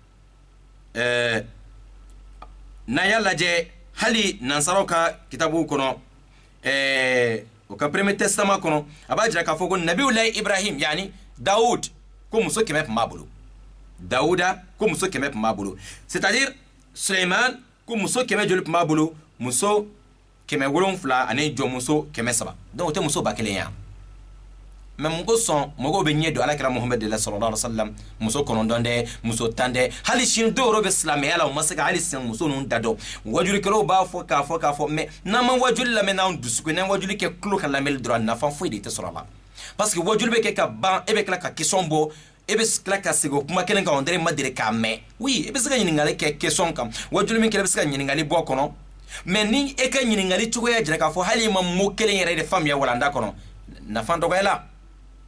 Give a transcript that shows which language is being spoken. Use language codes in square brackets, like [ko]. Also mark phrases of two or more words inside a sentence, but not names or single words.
[bm] n'an y'a lajɛ hali nansaraw ka kitabuw kɔnɔ o ka [fr] premier testament [bm] kɔnɔ a b'a jira k'a fɔ ko nabiyulahi ibrahim yani dawud ko muso 100 tun b'a bolo dawuda ko muso 100 tun b'a bolo [fr] c'est-à-dire [bm] suleiman ko muso 100 joli tun b'a bolo muso 700 ani jɔnmuso 300 donc o tɛ muso 1000 ya mɛ mun ko sɔn mɔgɔw bɛ ɲɛ don alakira muhammed de la [ar] صلى الله عليه وسلم [bm] muso 9 dɛ muso 10 dɛ hali sini dɔw yɛrɛ bɛ silamɛya la u ma se ka hali sini muso ninnu da dɔn wajulikɛlaw b'a fɔ k'a fɔ mɛ n'an ma wajuli lamɛn n'an dusukun n'an wajuli kɛ tulo ka lamɛnli dɔrɔn nafa foyi de tɛ sɔrɔ a la [fr] parce que [bm] wajuli bɛ kɛ ka ban e bɛ tila ka question bɔ e bɛ tila ka segin o kuma kelen kan [fr] on dirait [bm] ma deli k'a mɛn oui e bɛ se ka ɲininkali kɛ question kan wajuli min kɛra e bɛ se ka ɲininkali bɔ a kɔnɔ mɛ ni e ka ɲininkali cogoya jira k'a fɔ hali ma mot kelen yɛrɛ de faamuya walanda kɔnɔ nafa dɔgɔyala